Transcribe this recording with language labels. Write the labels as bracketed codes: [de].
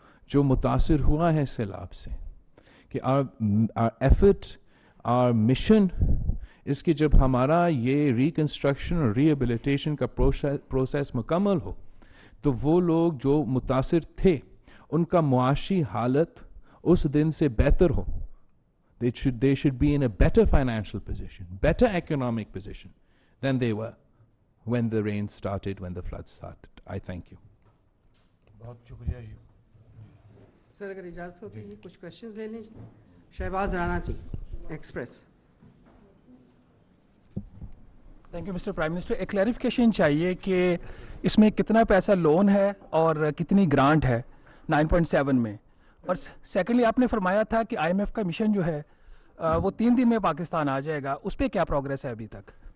[ur] جو متاثر ہوا ہے سیلاب سے, کہ [en] our effort, our mission [ur] اس کی جب ہمارا یہ ریکنسٹرکشن اور ری ایبلیٹیشن کا پروسیس مکمل ہو تو وہ لوگ جو متاثر تھے ان کا معاشی حالت اس دن سے بہتر ہو. [en] They should be in a better financial position, better economic position than they were when the rain started, when the flood started. I thank you. [ur] بہت شکریہ جی. سر اگر اجازت ہو تو یہ کچھ کوشچنز لے لیں. شہباز رانا جی, express. [en] Thank you mister prime minister. [ur] ایک کلیریفیکیشن چاہیے کہ اس میں کتنا پیسہ لون ہے اور کتنی گرانٹ ہے 9.7 میں, اور سیکنڈلی آپ نے فرمایا تھا کہ آئی ایم ایف کا مشن جو ہے وہ 3 دن میں پاکستان آ جائے گا, اس پہ کیا پروگریس ہے ابھی تک؟